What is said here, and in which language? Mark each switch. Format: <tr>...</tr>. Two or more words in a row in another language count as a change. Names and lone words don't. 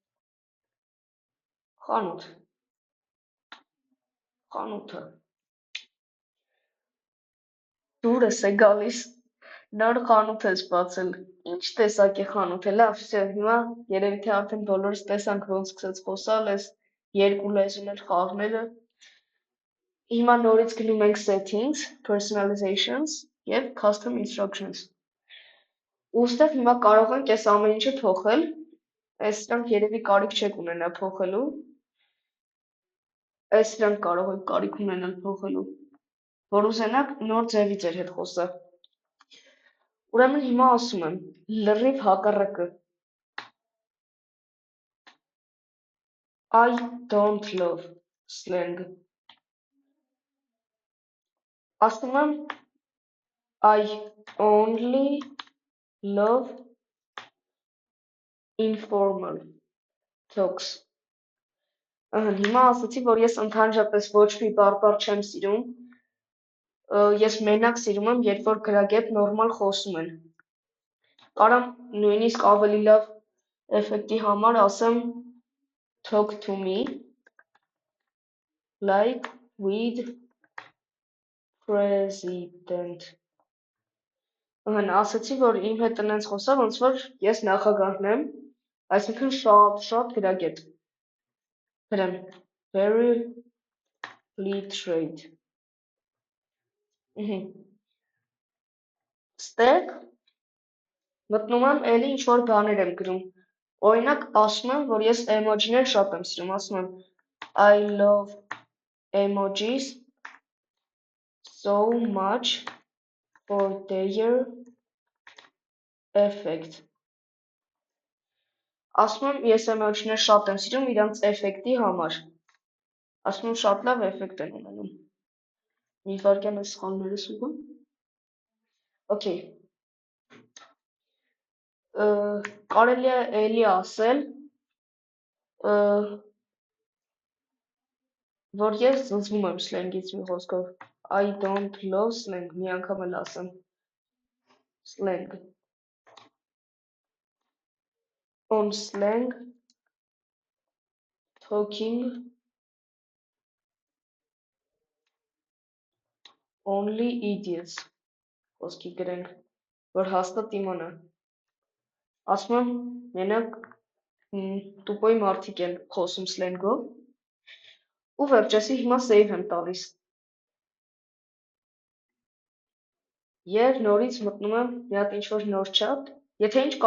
<hy>Խանութը։ Դուրս է գալիս։ Նոր խանութ ես բացել։ Ինչ տեսակի խանութ է։ Լավ, всё, հիմա երևի թե արդեն բոլորս տեսանք ոնց սկսեց խոսալ, այս երկու լեզուներ խաղները։ Հիմա նորից գնում ենք</hy> <en>settings, personalizations</en> <hy>եւ</hy> <en>custom instructions։</en> <hy>Ուստեղ հիմա կարող ենք այս ամեն ինչը փոխել։ Այսինքն երևի կարիք չեք ունենա փոխելու։ Այսինքն կարող եք կարիք ունենալ փոխելու։ Որ ուզենաք նոր ձևի ձեր հետ խոսա։ Ուրեմն հիմա ասում եմ լրիվ հակառակը։</hy> <en>I don't love slang.</en> <hy>Ասում եմ</hy> <en>I only love informal talks.</en> <hy>Հիմա ասացի, որ ես ընդհանրապես ոչ մի բարբառ չեմ սիրում։ Ես մենակ սիրում եմ, երբ որ գրագետ նորմալ խոսում են։ Կարամ նույնիսկ ավելի լավ էֆեկտի համար ասեմ</hy> <en>talk to me like with president.</en> <hy>Ասացի, որ իմ հետ տնենց խոսա, ոնց որ ես նախագահն եմ, այսինքն շատ գրագետ։ Գրեմ</hy> <en>very literate.</en> <hy>Ստեղ մտնում եմ էլի ինչ որ բաներ եմ գրում։ Օրինակ ասում եմ, որ ես էմոջիներ շատ եմ սիրում, ասում եմ</hy> <en>I love emojis so much for their effect.</en> <hy>Ասում եմ ես էմոջիներ շատ եմ սիրում իրանց էֆեկտի համար։ Ասում եմ շատ լավ էֆեկտ են ունենում։ Մի վարքյան այս սխալներս ուղղում։ Okay. Կարելի է էլի ասել, որ ես զզվում եմ սլենգից մի խոսքով։</hy> <en>I don't love slang,</en> <hy>մի անգամ էլ ասեմ։ Slang.</hy> <en>On slang, talking only idiots.</en> <hy>Խոսքի գրենք, որ հաստատ իմանա։ Ասում եմ, մենակ տուպոյ մարդիկ են խոսում սլենգով։ Ու վերջեսի հիմա save եմ տալիս։ Եվ նորից մտնում եմ մի հատ ինչ-որ նոր chat, եթե ինչ</hy>